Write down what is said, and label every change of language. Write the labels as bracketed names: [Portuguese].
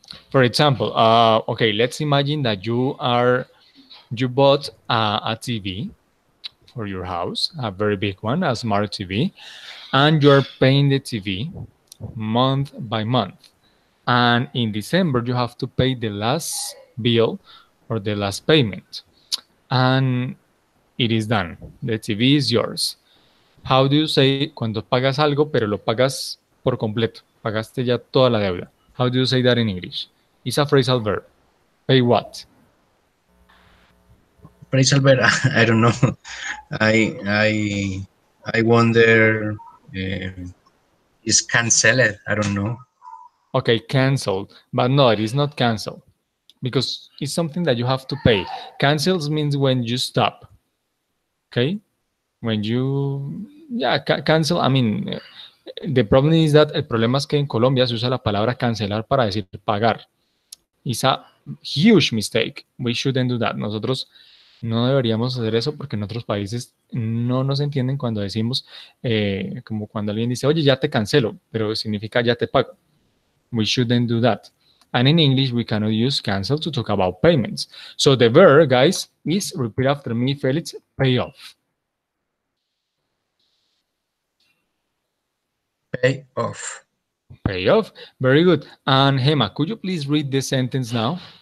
[English] For example, okay, let's imagine that you bought a TV for your house, a very big one, a smart TV, and you're paying the TV month by month. And in December, you have to pay the last bill or the last payment. And it is done. The TV is yours. How do you say [Spanish] cuando pagas algo, pero lo pagas por completo? Pagaste ya toda la deuda. [English] How do you say that in English? It's a phrasal verb. Pay what? Praise Albert, I don't know. I I I wonder is canceled. I don't know. Okay, cancelled. But no, it is not cancelled because it's something that you have to pay. Cancels means when you stop. Okay? When you, yeah, cancel, I mean, the problem is that [Spanish] el problema es que en Colombia se usa la palabra cancelar para decir pagar. [English] It's a huge mistake. We shouldn't do that. [Spanish] Nosotros no deberíamos hacer eso porque en otros países no nos entienden cuando decimos, como cuando alguien dice, oye, ya te cancelo, pero significa ya te pago. [English] We shouldn't do that. And in English, we cannot use cancel to talk about payments. So the verb, guys, is, repeat after me, Felix, pay off. Pay off. Pay off. Very good. And Hema, could you please read the sentence now?